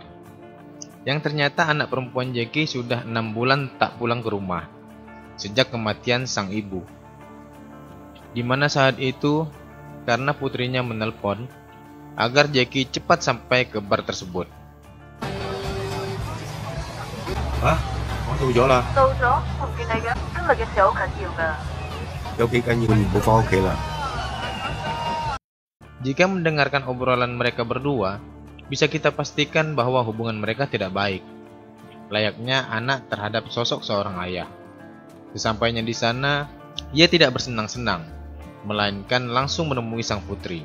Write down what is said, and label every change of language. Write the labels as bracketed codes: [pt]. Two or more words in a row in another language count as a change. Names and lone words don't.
[id] Yang ternyata anak perempuan Jackie sudah 6 bulan tak pulang ke rumah sejak kematian sang ibu. Dimana saat itu, karena putrinya menelpon agar Jackie cepat sampai ke bar tersebut. [yue] Hả? Con 到咗啦。到咗，我唔見你嘅。今日嘅事好緊要㗎。有幾緊要？唔好返屋企啦。 [id] Jika mendengarkan obrolan mereka berdua, bisa kita pastikan bahwa hubungan mereka tidak baik, layaknya anak terhadap sosok seorang ayah. Sesampainya di sana, ia tidak bersenang-senang, melainkan langsung menemui sang putri.